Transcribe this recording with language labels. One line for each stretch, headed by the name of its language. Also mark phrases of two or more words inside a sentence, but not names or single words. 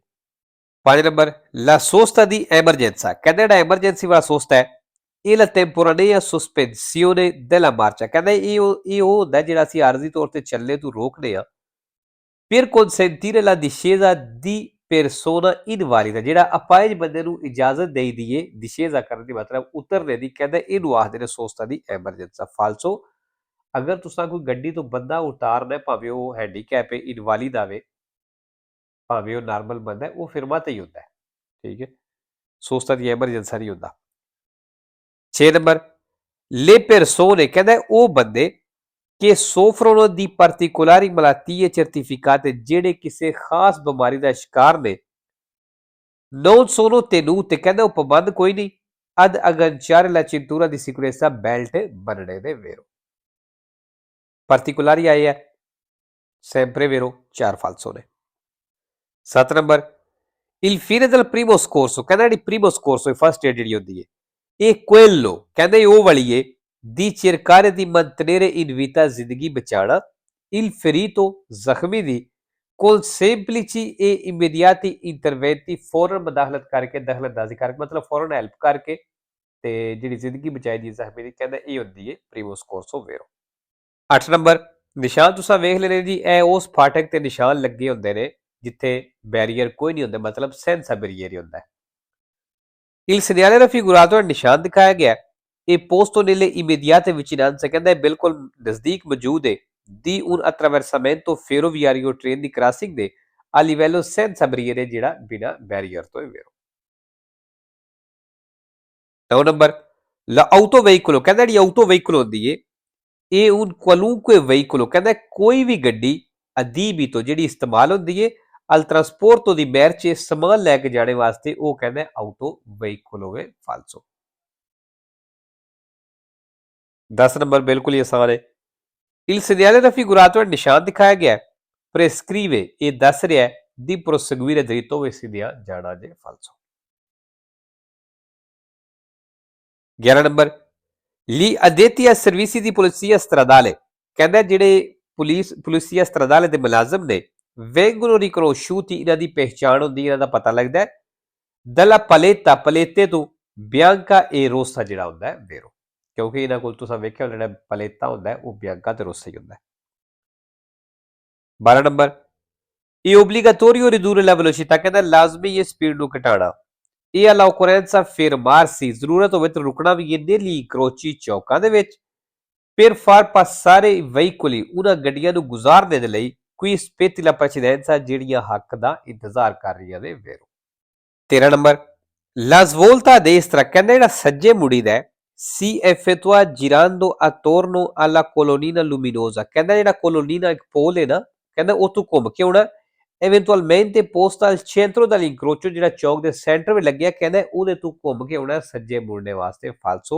Punjabi: 5 ਨੰਬਰ,
Italian: la sosta di emergenza,
Punjabi: ਕਹਿੰਦਾ ਜਿਹੜਾ ਐਮਰਜੈਂਸੀ ਵਾਲਾ ਸੋਸਤਾ ਹੈ ਇਹ
Italian: la temporanea sospensione della marcia,
Punjabi: ਕਹਿੰਦਾ ਇਹ ਉਹ ਹੁੰਦਾ ਜਿਹੜਾ ਅਸੀਂ ਆਰਜ਼ੀ ਤੌਰ ਤੇ ਚੱਲਣੇ ਤੋਂ ਰੋਕਦੇ ਆ।
Italian: per consentire la discesa di persona invalida,
Punjabi: ਜਿਹੜਾ ਅਪਾਹਿਜ ਬੰਦੇ ਨੂੰ ਇਜਾਜ਼ਤ ਦੇ ਦਈਏ discesa ਕਰਨ ਦੀ, ਮਤਲਬ ਉਤਰਨੇ ਦੀ, ਕਹਿੰਦਾ ਇਹਨੂੰ ਆਖਦੇ ਨੇ
Italian: sosta di emergenza falso.
Punjabi: ਅਗਰ ਤੁਸੀਂ ਕੋਈ ਗੱਡੀ ਤੋਂ ਬੰਦਾ ਉਤਾਰਨਾ, ਭਾਵੇਂ ਉਹ ਹੈਂਡੀਕੈਪ ਹੈ, ਇਨਵਾਲਿਡ ਆਵੇ, ਭਾਵੇਂ ਉਹ ਨਾਰਮਲ ਬੰਦਾ ਹੈ, ਉਹ ਫਿਰਮਾ ਤੇ ਹੀ ਹੁੰਦਾ ਹੈ, ਠੀਕ ਹੈ।
Italian: sosta di emergenza
Punjabi: ਨਹੀਂ ਹੁੰਦਾ। 6 ਨੰਬਰ,
Italian: le persone,
Punjabi: ਕਹਿੰਦਾ ਉਹ ਬੰਦੇ ਕਿ
Italian: soffrono di particolari malattie certificate,
Punjabi: ਜਿਹੜੇ ਕਿਸੇ ਖਾਸ ਬਿਮਾਰੀ ਦਾ ਸ਼ਿਕਾਰ ਨੇ
Italian: non sono tenute,
Punjabi: ਕਹਿੰਦਾ ਉਹ ਪਾਬੰਦ ਕੋਈ ਨਹੀਂ
Italian: ad agganciare la cintura di sicurezza,
Punjabi: ਬੈਲਟ ਬੰਨਣੇ ਦੇ ਵੇਰੋ। particolari ਆਏ ਹੈ
Italian: sempre vero,
Punjabi: 4 ਫਾਲਸੋ ਨੇ। 7 ਨੰਬਰ,
Italian: il fine del primo scorso,
Punjabi: ਕਹਿੰਦਾ ਜਿਹੜੀ
Italian: primo scorso
Punjabi: ਫਸਟ ਏਡ ਜਿਹੜੀ ਹੁੰਦੀ ਹੈ ਇਹ quello, ਕਹਿੰਦੇ ਉਹ ਵਾਲੀ ਹੈ
Italian: di cercare di mantenere in vita,
Punjabi: ਜ਼ਿੰਦਗੀ ਬਚਾਉਣਾ,
Italian: il ferito,
Punjabi: ਜ਼ਖਮੀ ਦੀ
Italian: con semplici e immediati interventi,
Punjabi: ਫੌਰਨ ਮਦਾਖਲਤ ਕਰਕੇ, ਦਖਲਅੰਦਾਜ਼ੀ ਕਰਕੇ, ਮਤਲਬ ਫੌਰਨ ਹੈਲਪ ਕਰਕੇ ਤੇ ਜਿਹੜੀ ਜ਼ਿੰਦਗੀ ਬਚਾਈ ਦੀ ਜ਼ਖਮੀ ਦੀ, ਕਹਿੰਦਾ ਇਹ ਹੁੰਦੀ ਹੈ
Italian: primo scorso vero।
Punjabi: 8 ਨੰਬਰ, ਨਿਸ਼ਾਨ ਤੁਸੀਂ ਵੇਖ ਲੈਣੇ ਜੀ, ਇਹ ਉਸ ਫਾਟਕ ਤੇ ਨਿਸ਼ਾਨ ਲੱਗੇ ਹੁੰਦੇ ਨੇ ਜਿੱਥੇ ਬੈਰੀਅਰ ਕੋਈ ਨਹੀਂ ਹੁੰਦਾ, ਮਤਲਬ ਸੈਂਸਾ ਬੈਰੀਅਰ ਹੀ ਹੁੰਦਾ ਹੈ।
Italian: il segnale raffigurato,
Punjabi: ਨਿਸ਼ਾਨ ਦਿਖਾਇਆ ਗਿਆ ਇਹ
Italian: posto nelle immediate vicinanze,
Punjabi: ਕਹਿੰਦਾ ਬਿਲਕੁਲ ਨਜ਼ਦੀਕ ਮੌਜੂਦ ਹੈ
Italian: di un attraversamento ferroviario,
Punjabi: ਟ੍ਰੇਨ ਦੀ ਕ੍ਰਾਸਿੰਗ ਦੇ
Italian: a livello senza barriere,
Punjabi: ਜਿਹੜਾ ਬਿਨਾ ਬੈਰੀਅਰ ਤੋਂ ਹੈ ਵੇਰੋ। 9 ਨੰਬਰ,
Italian: la auto veicolo,
Punjabi: ਕਹਿੰਦਾ ਜਿਹੜੀ
Italian: auto veicolo
Punjabi: ਹੁੰਦੀ ਹੈ ਇਹ
Italian: un qualunque veicolo
Punjabi: ਕਹਿੰਦਾ ਕੋਈ ਵੀ ਗੱਡੀ adibito ਜਿਹੜੀ ਇਸਤੇਮਾਲ ਹੁੰਦੀ ਹੈ
Italian: al trasporto di merci
Punjabi: ਸਮਾਨ ਲੈ ਕੇ ਜਾਣੇ ਵਾਸਤੇ ਉਹ ਕਹਿੰਦਾ
Italian: auto veicolo è falso।
Punjabi: 10 ਨੰਬਰ ਬਿਲਕੁਲ ਹੀ ਆਸਾਨ ਹੈ।
Italian: il segnale raffigurato
Punjabi: ਨਿਸ਼ਾਨ ਦਿਖਾਇਆ ਗਿਆ ਹੈ prescrive ਇਹ ਦੱਸ ਰਿਹਾ ਹੈ
Italian: di proseguire dritto verso
Punjabi: ਦੀਆਂ ਜਾਣਾ ਜੇ falso। 11 ਨੰਬਰ
Italian: Gli addetti ai servizi di polizia stradale
Punjabi: ਕਹਿੰਦਾ ਜਿਹੜੇ ਪੁਲਿਸੀਆ stradale ਦੇ ਮੁਲਾਜ਼ਮ ਨੇ
Italian: vengono riconosciuti
Punjabi: ਇਹਨਾਂ ਦੀ ਪਹਿਚਾਣ ਹੁੰਦੀ ਇਹਨਾਂ ਦਾ ਪਤਾ ਲੱਗਦਾ ਹੈ
Italian: dalla paletta palette
Punjabi: ਤੋਂ
Italian: bianca e rossa
Punjabi: ਜਿਹੜਾ ਹੁੰਦਾ ਹੈ vero ਕਿਉਂਕਿ ਇਹਨਾਂ ਕੋਲ ਤੁਸੀਂ ਵੇਖਿਆ ਜਿਹੜਾ paletta ਹੁੰਦਾ ਹੈ ਉਹ bianca ਤੇ rossa ਹੀ ਹੁੰਦਾ ਹੈ। 12 ਨੰਬਰ
Italian: è obbligatorio ridurre la velocità
Punjabi: ਕਹਿੰਦਾ ਲਾਜ਼ਮੀ ਹੈ ਸਪੀਡ ਨੂੰ ਘਟਾਉਣਾ। ਇਹ
Italian: all'occorrenza fermarsi
Punjabi: ਜ਼ਰੂਰਤ ਹੋਵੇ ਤਾਂ ਰੁਕਣਾ ਵੀ ਹੈ
Italian: negli incroci
Punjabi: ਚੌਕਾਂ ਦੇ ਵਿੱਚ
Italian: per far passare i veicoli
Punjabi: ਉਹਨਾਂ ਗੱਡੀਆਂ ਨੂੰ ਗੁਜ਼ਾਰਨੇ ਦੇ ਲਈ
Italian: qui aspetti la precedenza
Punjabi: ਜਿਹੜੀਆਂ ਹੱਕ ਦਾ ਇੰਤਜ਼ਾਰ ਕਰ ਰਹੀਆਂ ਨੇ vero। 13 ਨੰਬਰ
Italian: la svolta a destra
Punjabi: ਕਹਿੰਦਾ ਜਿਹੜਾ ਸੱਜੇ ਮੁੜੀ ਦਾ
Italian: si effettua girando attorno alla colonnina luminosa
Punjabi: ਕਹਿੰਦਾ ਜਿਹੜਾ colonnina ਇੱਕ ਪੋਲ ਹੈ ਨਾ ਕਹਿੰਦਾ ਉੱਥੋਂ ਘੁੰਮ ਕੇ ਆਉਣਾ
Italian: eventualmente posta al centro dell'incrocio
Punjabi: ਜਿਹੜਾ ਚੌਕ ਦੇ ਸੈਂਟਰ ਵਿੱਚ ਲੱਗਿਆ ਕਹਿੰਦਾ ਉਹਦੇ ਤੋਂ ਘੁੰਮ ਕੇ ਆਉਣਾ ਸੱਜੇ ਮੁੜਨੇ ਵਾਸਤੇ ਫਾਲਸੋ।